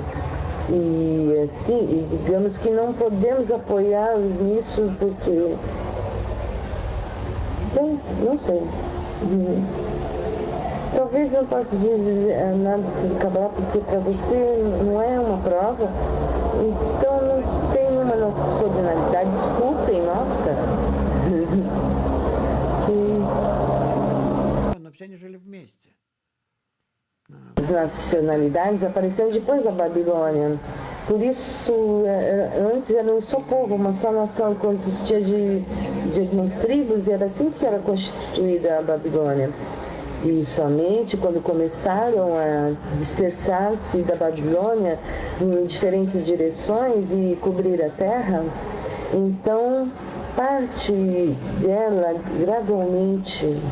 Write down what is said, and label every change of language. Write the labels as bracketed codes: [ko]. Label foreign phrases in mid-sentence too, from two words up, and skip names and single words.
[pt] E assim, digamos que não podemos apoiá-los nisso porque... Bem, não sei. Talvez eu possa dizer nada sobre Kabbalah porque para você não é uma prova, então não tem uma sobrenatural. Desculpem, nossa. [ru] Но все они жили вместе. [pt] As nacionalidades apareceram depois da Babilônia. Por isso, antes era um só povo, uma só nação, consistia de algumas tribos, e era assim que era constituída a Babilônia. E somente quando começaram a dispersar-se da Babilônia em diferentes direções e cobrir a terra, então parte dela gradualmente.